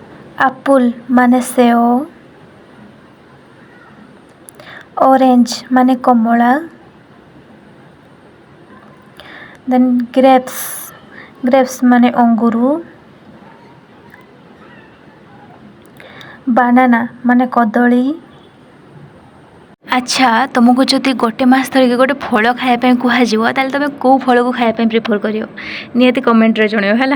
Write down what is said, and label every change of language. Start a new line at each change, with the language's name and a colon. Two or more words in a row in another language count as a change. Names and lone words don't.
Odia: apple ମାନେ ସେଓ, orange ମାନେ କମଳା, then grapes ମାନେ ଅଙ୍ଗୁରୁ, banana ମାନେ କଦଳୀ। ଆଚ୍ଛା, ତୁମକୁ ଯଦି ଗୋଟେ ମାସ ଧରିକି ଗୋଟେ ଫଳ ଖାଇବା ପାଇଁ କୁହାଯିବ ତାହେଲେ ତୁମେ କେଉଁ ଫଳକୁ ଖାଇବା ପାଇଁ ପ୍ରିଫର୍ କରିବ? ନିହାତି କମେଣ୍ଟରେ ଜଣାଇବ ହେଲା।